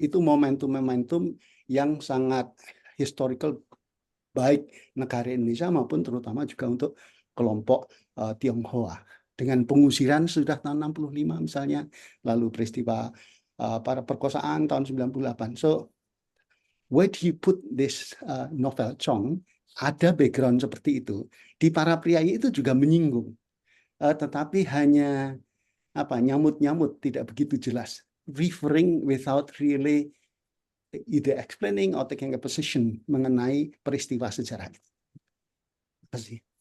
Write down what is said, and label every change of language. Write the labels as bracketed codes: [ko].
[id] Itu momentum-momentum yang sangat historical baik negara Indonesia maupun terutama juga untuk kelompok Tionghoa. Dengan pengusiran sudah tahun 65 misalnya, lalu peristiwa para perkosaan tahun 98. [en] So, where do you put this novel Chong? [id] Ada background seperti itu. Di Para Priayi itu juga menyinggung. Tetapi hanya nyamut-nyamut, tidak begitu jelas. [en] Referring without really either explaining or taking a position [id] mengenai peristiwa sejarah itu. Terima kasih.